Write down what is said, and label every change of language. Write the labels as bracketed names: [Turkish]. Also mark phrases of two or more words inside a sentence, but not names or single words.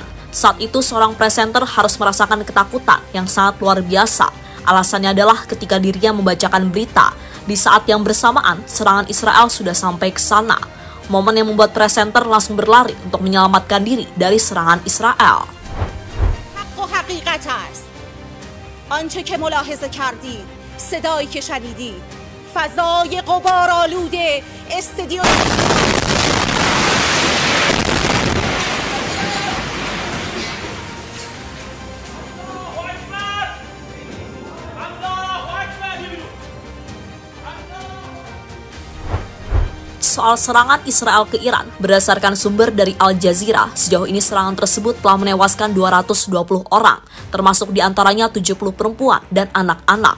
[Indonesian] Saat itu seorang presenter harus merasakan ketakutan yang sangat luar biasa. Alasannya adalah ketika dirinya membacakan berita, di saat yang bersamaan, serangan Israel sudah sampai ke sana. Momen yang membuat presenter langsung berlari untuk menyelamatkan diri dari serangan Israel. [Persian] آنچه که ملاحظه کردید، صدایی که شنیدید، فضای غبارآلود استادیوم [Indonesian] Soal serangan Israel ke Iran, berdasarkan sumber dari Al Jazeera, sejauh ini serangan tersebut telah menewaskan 220 orang, termasuk diantaranya 70 perempuan dan anak-anak.